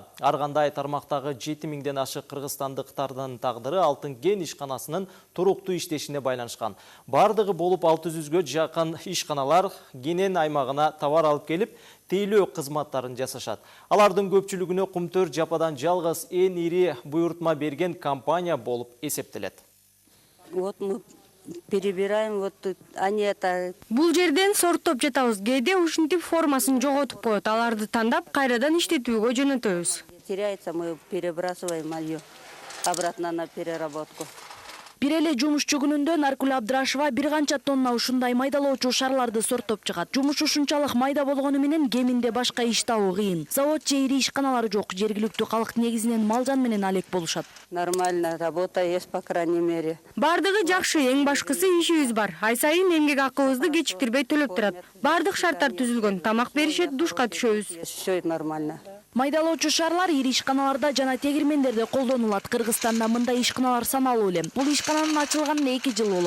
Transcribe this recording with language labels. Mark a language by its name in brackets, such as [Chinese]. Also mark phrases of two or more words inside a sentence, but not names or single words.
[Kyrgyz] Ар кандай тармактагы 7000ден ашык кыргызстандыктардын тагдыры Алтын кен ишканасынын туруктуу иштешине байланышкан. Бардыгы болуп 600гө жакын ишканалар Кенен аймагына товар алып келип, тейлөө кызматтарын жасашат. Алардын көпчүлүгүнө Кумтөр жападан жалгыз эң ири буйрутма берген компания болуп эсептелет. [Russian] Вот мы перебираем, вот тут они это. [Kyrgyz] Бул жерден сорттоп жатабыз. Кээде ушинтип формасын жоготуп коет. Аларды тандап кайрадан иштетүүгө жөнөтөбүз. [Russian] Теряется, мы перебрасываем ее обратно на переработку. [Kyrgyz] Бир эле жумушчу күнүндө Наркүл Абдрашева бир канча тонна ушундай майдалоочу шарларды сорттоп чыгат. Жумуш ушунчалык майда болгону менен кеминде башка иш табуу кыйын. Завод же ири ишканалар жок. Жергиликтүү калк негизинен малжан менен алек болушат. [Russian] Нормально, работа есть, по крайней мере. [Kyrgyz] Бардыгы жакшы, эң башкысы ишибиз бар. Ай сайын эмгек акыбызды кечиктирбей төлөп турат. Бардык шарттар түзүлгөн. Тамак беришет, душка түшөбүз. [Russian] Все нормально. [Kyrgyz] Майдалоочу шарлар ири ишканаларда жана тегирмендерде колдонулат. Кыргызстанда мындай ишканалар саналуу эле. Бул ишкананын ачылганына 2 жыл болот.